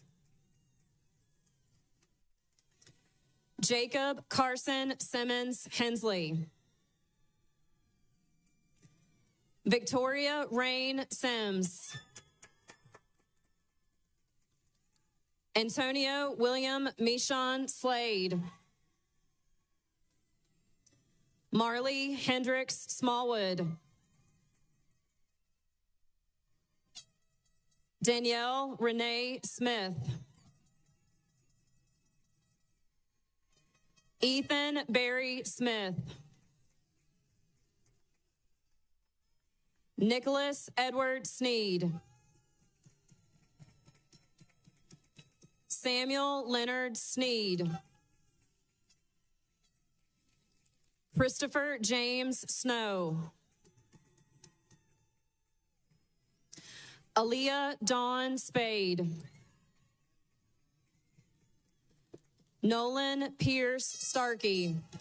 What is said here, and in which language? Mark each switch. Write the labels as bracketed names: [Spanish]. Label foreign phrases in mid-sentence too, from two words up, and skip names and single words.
[English] Jacob Carson Simmons Hensley. Victoria Rain Sims. Antonio William Michon Slade. Marley Hendricks Smallwood. Danielle Renee Smith. Ethan Barry Smith. Nicholas Edward Sneed. Samuel Leonard Sneed. Christopher James Snow. Aaliyah Dawn Spade. Nolan Pierce Starkey.